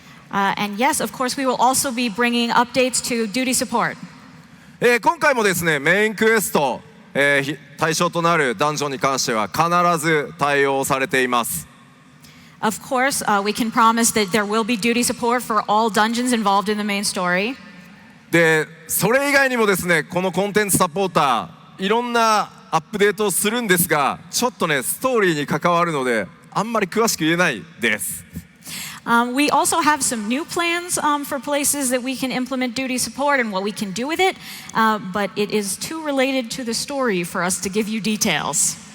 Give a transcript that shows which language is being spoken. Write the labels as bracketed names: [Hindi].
[English] And yes, of course, we will also be bringing updates to duty support. [Japanese] 今回もですね、メインクエスト、対象となるダンジョンに関しては必ず対応されています。 [English] Of course, we can promise that there will be duty support for all dungeons involved in the main story. [Japanese] で、それ以外にもですね、このコンテンツサポーター、いろんなアップデートをするんですが、ちょっとね、ストーリーに関わるので、あんまり詳しく言えないです。 [English] We also have some new plans for places that we can implement duty support and what we can do with it, but it is too related to the story for us to give you details.